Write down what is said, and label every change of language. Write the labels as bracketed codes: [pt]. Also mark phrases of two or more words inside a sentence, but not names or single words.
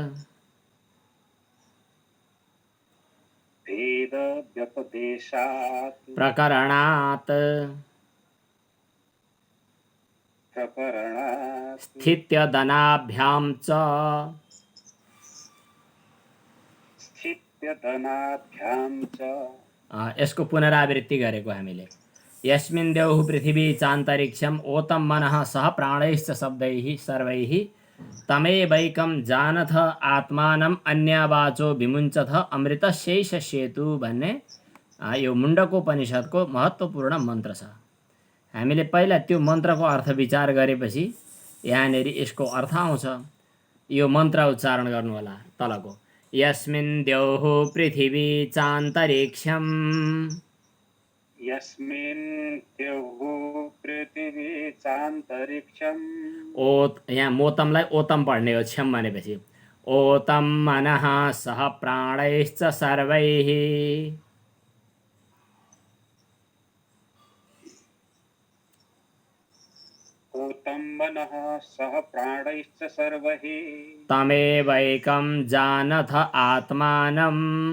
[sa] भेदव्यपदेशात् प्रकरणात् स्थित्यदनाभ्यां च स्थित्यदनाभ्यां च [ne] यसको पुनरावृत्ति गरेको हामीले। [sa] यस्मिन् देवः पृथिवी चान्तरिक्षम् ओतं मनः सह प्राणैश्च शब्दैः सर्वैः तमेवैकं जानथ आत्मानम् अन्यवाचो विमुञ्चथ अमृतस्यैष सेतु [ne] भन्ने यो मुण्डकोपनिषदको महत्त्वपूर्ण मन्त्र छ। हामीले पहिला त्यो मन्त्रको अर्थ विचार गरेपछि यहाँनेरि यसको अर्थ आउँछ। यो मन्त्र उच्चारण गर्नु होला तलको। [sa] यस्मिन् द्यौः पृथिवी चान्तरिक्षम् यस्मिन् द्यौः पृथिवी चान्तरिक्षम् [ne] ओत यहाँ मोतमलाई ओतम पढ्ने हो छ्यम भनेपछि। [sa] ओतं मनः सह प्राणैश्च सर्वैः ओतं मनः सह प्राणैश्च सर्वैः तमेवैकं जानथ आत्मानम्